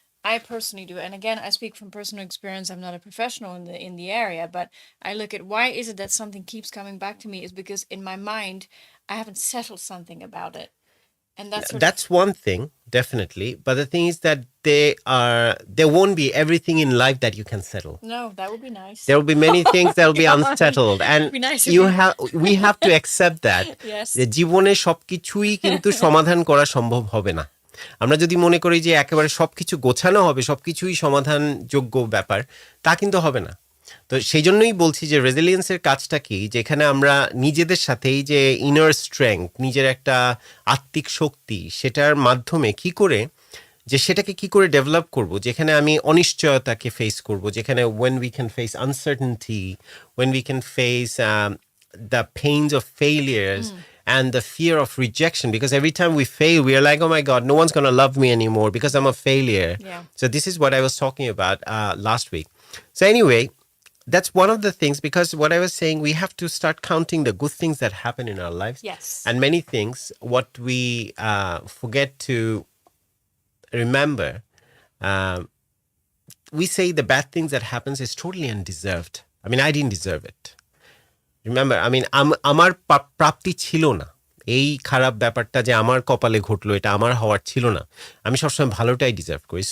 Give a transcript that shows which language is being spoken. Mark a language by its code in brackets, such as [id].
[en] I personally do, and again, I speak from personal experience. I'm not a professional in the area, but I look at why is it that something keeps coming back to me, is because in my mind I haven't settled something about it, and that's one thing, definitely. But the thing is that there won't be everything in life that you can settle. No, that would be nice. There will be many things that will be unsettled, and we have to accept that. Yes. [bn] যে জীবনে সবকিছুই কিন্তু সমাধান করা সম্ভব হবে না। আমরা যদি মনে করি যে একেবারে সবকিছু গোছানো হবে, সবকিছুই সমাধানযোগ্য ব্যাপার, তা কিন্তু হবে না। তো সেই জন্যই বলছি যে রেজিলিয়েন্সের কাজটা কি, যেখানে আমরা নিজেদের সাথেই যে ইনার স্ট্রেংথ, নিজের একটা আত্মিক শক্তি, সেটার মাধ্যমে সেটাকে কি করে ডেভেলপ করব, যেখানে আমি অনিশ্চয়তাকে ফেস করব, যেখানে [en] when we can face uncertainty, when we can face the pains of failures, and the fear of rejection, because every time we fail, we are like, oh my God, no one's going to love me anymore because I'm a failure. Yeah. So this is what I was talking about last week. So anyway, that's one of the things, because what I was saying, we have to start counting the good things that happen in our lives. Yes. And many things, what we forget to remember, we say the bad things that happens is totally undeserved. I mean, I didn't deserve it. Remember, I mean, [bn] আমার প্রাপ্তি ছিল না, এই খারাপ ব্যাপারটা যে আমার কপালে ঘটলো, এটা আমার হওয়ার ছিল না, আমি সবসময় ভালোটাই ডিজার্ভ করি.